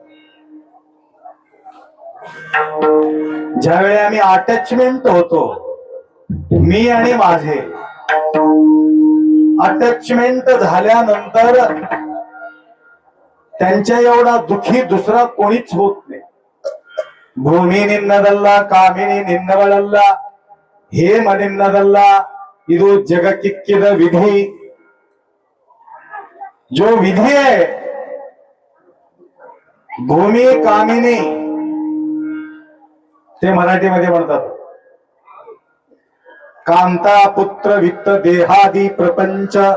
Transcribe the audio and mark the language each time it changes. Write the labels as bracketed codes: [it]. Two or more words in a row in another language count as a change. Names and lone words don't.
[mr] ज्यावेळी आम्ही अटॅचमेंट होतो मी आणि माझे अटॅचमेंट झाल्यानंतर त्यांच्या एवढा दुखी दुसरा कोणीच होत नाही. [kn] ಭೂಮಿ ನಿನ್ನದಲ್ಲ ಕಾಮಿನಿ ನಿನ್ನವಳಲ್ಲ ಹೇ ಮನಿನ್ನದಲ್ಲ ಇದು ಜಗಕ್ಕಿಕ್ಕಿದ ವಿಧಿ. [mr] जो विधी आहे भूमी कामिनी ते मराठीमध्ये म्हणतात [sa] कांता पुत्र वित्त देहादी प्रपंच.